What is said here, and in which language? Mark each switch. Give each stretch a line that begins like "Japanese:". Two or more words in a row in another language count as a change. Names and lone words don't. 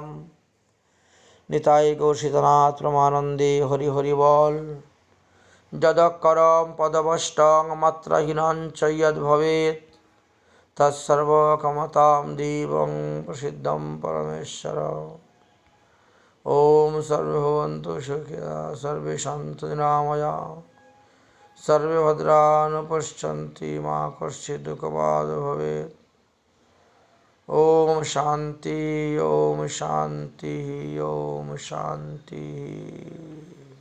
Bangla: নিতাই গৌর সীতানাথ প্রমানন্দে হরি হরি বল।
Sanskrit: যদক্ষরম পদবষ্টং মাত্রাহীনং চ যদ্ভবেৎ তৎসর্বক্ষমতাং দেবং প্রসিদ্ধং পরমেশ্বর। ওম সর্বে ভবন্তু সুখিনঃ, সর্বে সন্তু নিরাময়াঃ, সর্বে ভদ্রাণি পশ্যন্তি, মা কশ্চিৎ দুঃখভাগ্ ভবেৎ। ওম শান্তি, ওম শান্তি, ওম শান্তি।